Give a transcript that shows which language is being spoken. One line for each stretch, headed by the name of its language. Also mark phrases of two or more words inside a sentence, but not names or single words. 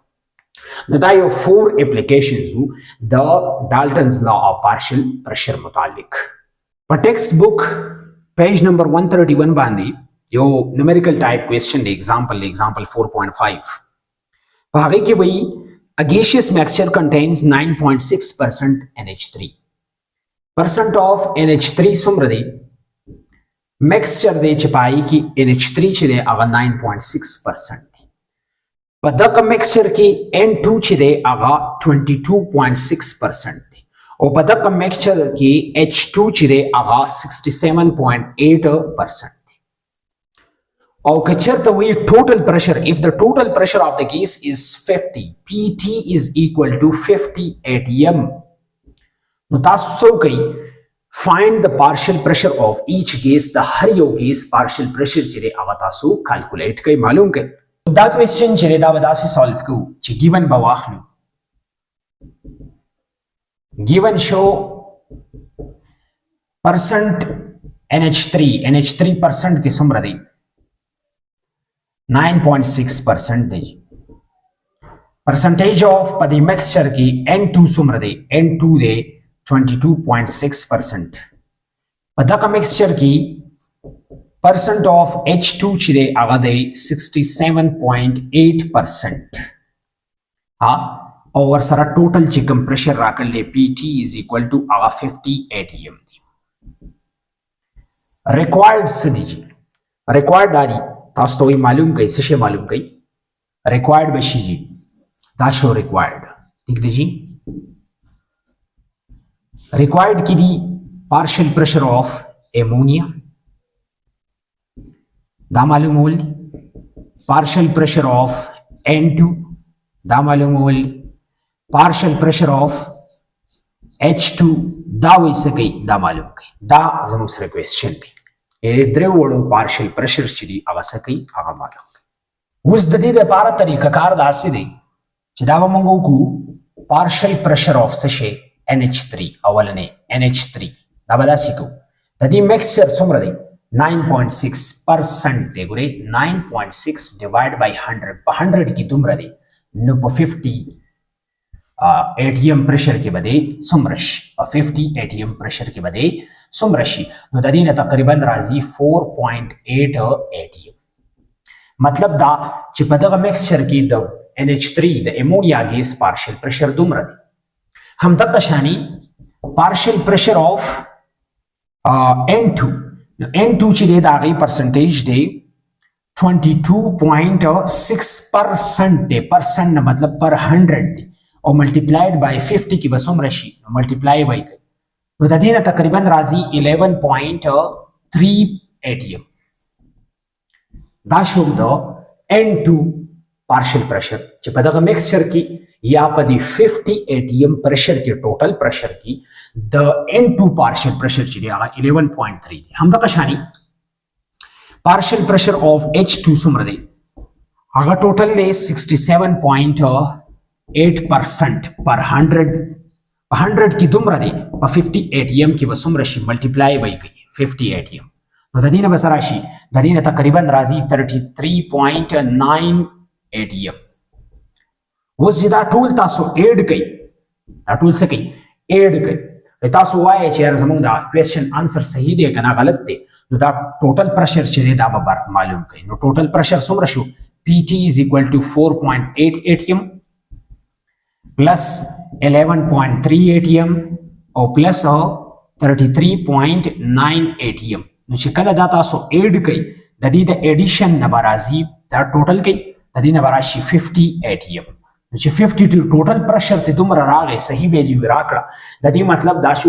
Pashto: نو دا یو 4 اپلیکیشنز وو د
English: Dalton's law of partial pressure
Pashto: متعلق. په
English: text book page number 131
Pashto: باندې یو
English: numerical type question
Pashto: دی ایگزامپل 4.5 په هغې کې وایي
English: a gaseous mixture contains 9.6% NH3 percent of NH3
Pashto: څومره دی مکسچر دی چې پای کې NH3 چې دی هغه 9.6% دی په دغه مکسچر کې N2 چې دی هغه 22.6% دی او په دغه مکسچر کې H2 چې دی هغه 67.8% او که چرته وی
English: total pressure if the total pressure of the gas is 50 PT is equal to 50 atm
Pashto: نو تاسو څه کوئ
English: find the partial pressure of each gas
Pashto: د هر یو ګیس
English: partial pressure
Pashto: چې دی هغه تاسو کیلکولیټ کوئ معلوم کوئ. دا کوېسچن چې دی دا به داسې سالو کوو چې ګیون به واخلو ګیون شو پرسنټ NH3 percent کې څومره دی 9.6% دی
English: percentage of
Pashto: په دې mixture کې N2 څومره دی N2 دی 22.6% په دغه mixture کې percent of H2 چې دی هغه دی 67.8% ها او ورسره ټوټل چې کوم پریشر راکړل
English: PT is equal to
Pashto: هغه 50 atm دی required څه دی required دی تاسو ته معلوم کړئ څه شی معلوم کړئ required بشي جی دا شو required ٹھیک دی جی required کی دی
English: partial pressure of ammonia
Pashto: دا معلومول
English: partial pressure of N2
Pashto: دا معلومول partial
English: pressure of H2
Pashto: دا ویسه کوي دا معلوم کوي دا زموږ سره کوېسچن دی درې وړو
English: partial pressure
Pashto: چې دی هغه څه کوي هغه معلوم کوي اوس د دې لپاره طریقه کار داسې دی چې دا به موږ وکړو
English: partial pressure of
Pashto: څه شی NH3 اولنې NH3 دا به داسې کوو د دې mixture څومره دی 9.6% دی ګورئ 9.6
English: divide by 100
Pashto: په 100 کې دومره دی نو په 50
English: ATM pressure
Pashto: کې به دی څومره شي په 50
English: ATM pressure
Pashto: کې به دی څومره شي نو د دې نه تقریبا راځي 4.8 ATM مطلب دا چې په دغه mixture کې د NH3 د امونیا ګیس
English: partial pressure
Pashto: دومره دی همدغه شانی
English: partial pressure of
Pashto: N2 N2 چې دی د هغې percentage دی 22.6% دی percent نه مطلب per 100 دی او
English: multiplied by 50
Pashto: کې به څومره شي
English: multiply by
Pashto: کوي نو د دې نه تقریبا راځي 11.3 ATM دا شو د N2
English: partial pressure
Pashto: چې په دغه mixture کې یا په دې 50
English: ATM pressure
Pashto: کې
English: total pressure
Pashto: کې د N2
English: partial pressure
Pashto: چې دی هغه 11.3 دی همدغه شانی
English: partial pressure of H2
Pashto: څومره دی هغه total دی 67.8% per 100 په 100 کې دومره دی په 50 ATM کې به څومره شي multiply به کوي 50 ATM نو د دې نه به څه راشي د دې نه تقریبا راځي 33.9 ATM اوس چې دا ټول تاسو ایډ کړئ دا ټول څه کوي ایډ کړئ تاسو وایئ چې یار زموږ دا
English: question answer
Pashto: صحیح دی که نه غلط دی نو دا
English: total pressure
Pashto: چې دی دا به معلوم کړئ نو
English: total pressure
Pashto: څومره شو
English: PT is equal to 4.8 ATM plus 11.3 ATM
Pashto: او plus 33.9 ATM نو چې کله دا تاسو ایډ کړئ د دې د ایډیشن نه به راځي دا ټوټل کوي د دې نه به راشي 50 ATM نو چې 50
English: total pressure
Pashto: ته دومره راغی صحیح ویلیو راکړه د دې مطلب دا شو